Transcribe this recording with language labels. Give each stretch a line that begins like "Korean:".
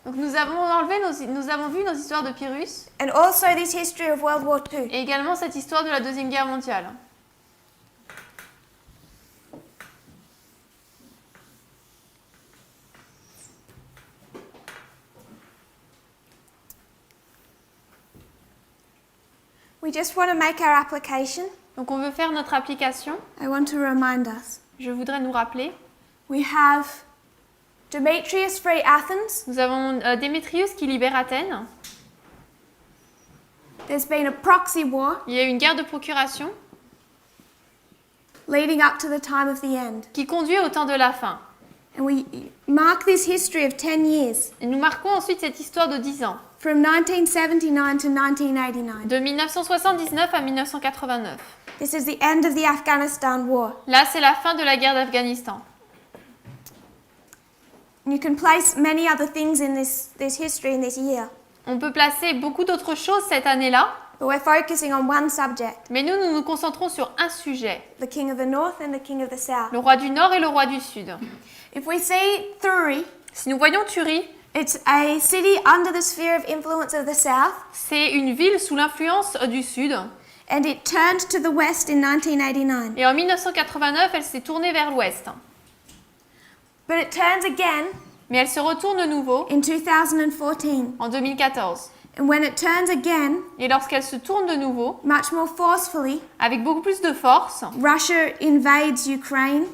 French: Donc nous avons vu nos histoires de Pyrrhus
English: and also this history of World War II.
French: et également cette histoire de la Deuxième Guerre mondiale.
English: We just want to make our application.
French: Donc on veut faire notre application.
English: I want to remind us.
French: Je voudrais nous rappeler.
English: We have Demetrius free Athens.
French: Nous avons Démétrius qui libère Athènes.
English: There's been a proxy war
French: Il y a eu une guerre de procuration
English: leading up to the time of the end.
French: qui conduit au temps de la fin.
English: And we mark this history of 10 years,
French: Et nous marquons ensuite cette histoire de 10 ans,
English: from 1979 to 1989.
French: de 1979 à 1989.
English: This is the end of the Afghanistan war.
French: Là, c'est la fin de la guerre d'Afghanistan.
English: You can place many other things in this history in this year,
French: On peut placer beaucoup d'autres choses cette année-là,
English: but we're focusing on one subject,
French: mais nous nous concentrons sur un sujet,
English: the king of the north and the king of the south.
French: le roi du Nord et le roi du Sud.
English: If we see Thuri,
French: Si nous voyons Thurie,
English: it's a city under the sphere of influence of the south,
French: c'est une ville sous l'influence du Sud.
English: and it turned to the west in 1989.
French: Et en 1989, elle s'est tournée vers l'ouest.
English: But it turns again
French: Mais elle se retourne de nouveau
English: in 2014.
French: en 2014.
English: And when it turns again,
French: Et lorsqu'elle se tourne de nouveau,
English: much more forcefully,
French: avec beaucoup plus de force,
English: Russia invades Ukraine